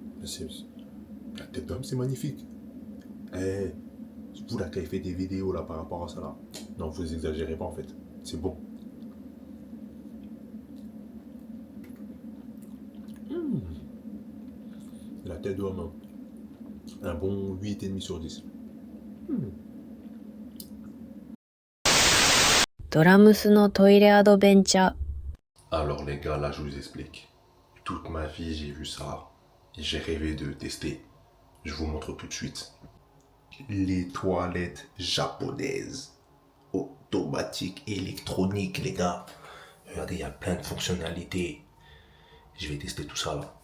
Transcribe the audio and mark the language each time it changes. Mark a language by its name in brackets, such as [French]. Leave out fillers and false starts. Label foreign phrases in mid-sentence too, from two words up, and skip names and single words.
[French] La tête d'homme, c'est magnifique. Eh, vous là qui avez fait des vidéos là par rapport à ça là. Non, vous exagérez pas en fait. C'est bon. La tête d'homme, hein. Un bon 8,5 sur 10. [Japanese] ドラムスのトイレアドベンチャー [French] Alors les gars, là je vous explique. Toute ma vie j'ai vu ça et j'ai rêvé de tester. Je vous montre tout de suite. Les toilettes japonaises, automatiques, électroniques les gars. Regardez, il y a plein de fonctionnalités. Je vais tester tout ça là.